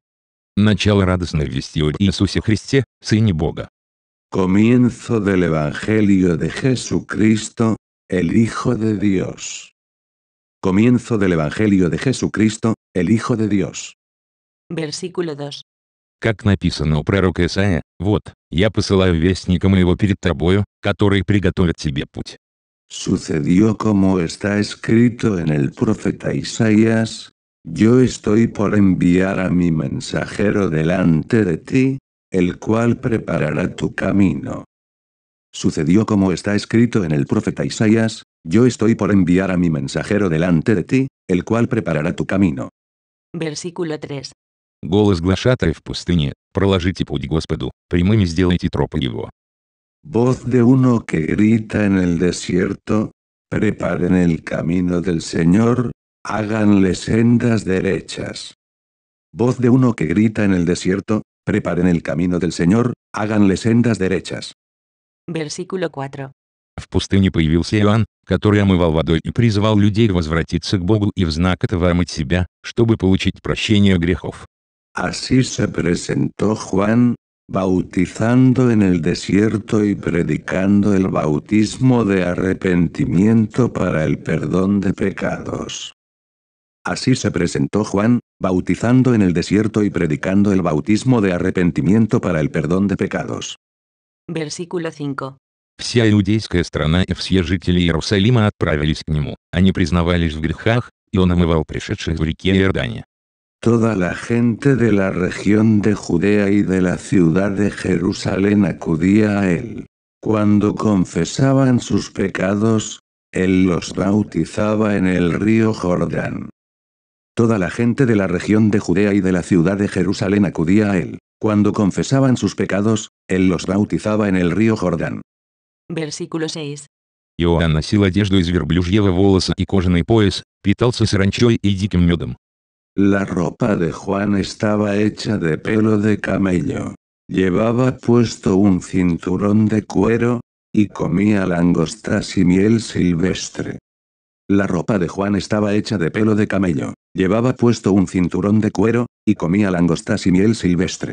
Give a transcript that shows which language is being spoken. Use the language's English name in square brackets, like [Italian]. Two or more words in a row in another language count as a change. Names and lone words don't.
[Russian] Начало радостной вести о Иисусе Христе, Сыне Бога. [Spanish] Comienzo del Evangelio de Jesucristo, el Hijo de Dios. Comienzo del Evangelio de Jesucristo, el Hijo de Dios. Versículo 2. [Russian] Как написано у пророка Исаия: «Вот, я посылаю вестника моего перед тобою, который приготовит тебе путь». [Spanish] Sucedió como está escrito en el profeta Isaías: Yo estoy por enviar a mi mensajero delante de ti, el cual preparará tu camino. Sucedió como está escrito en el profeta Isaías: Yo estoy por enviar a mi mensajero delante de ti, el cual preparará tu camino. Versículo 3. [Russian] Голос глашатая в пустыне: «Проложите путь Господу, прямыми сделайте тропы его». [Spanish] Voz de uno que grita en el desierto: Preparen el camino del Señor, háganle sendas derechas. Voz de uno que grita en el desierto: Preparen el camino del Señor, háganle sendas derechas. Versículo 4. [Russian] В пустыне появился Иоанн, который омывал водой и призывал людей возвратиться к Богу и в знак этого омыть себя, чтобы получить прощение грехов. [Spanish] Así se presentó Juan, bautizando en el desierto y predicando el bautismo de arrepentimiento para el perdón de pecados. Así se presentó Juan, bautizando en el desierto y predicando el bautismo de arrepentimiento para el perdón de pecados. Versículo 5. [Russian] Вся иудейская страна и все жители Иерусалима отправились к нему, они признавались в грехах, и он омывал пришедших в реке Иордане. [Spanish] Toda la gente de la región de Judea y de la ciudad de Jerusalén acudía a él. Cuando confesaban sus pecados, él los bautizaba en el río Jordán. Toda la gente de la región de Judea y de la ciudad de Jerusalén acudía a él. Cuando confesaban sus pecados, él los bautizaba en el río Jordán. Versículo 6. [Russian] Иоанн носил одежду из верблюжьего волоса и кожаный пояс, питался саранчой и диким медом. [Spanish] La ropa de Juan estaba hecha de pelo de camello. Llevaba puesto un cinturón de cuero, y comía langostas y miel silvestre. La ropa de Juan estaba hecha de pelo de camello. Llevaba puesto un cinturón de cuero, y comía langostas y miel silvestre.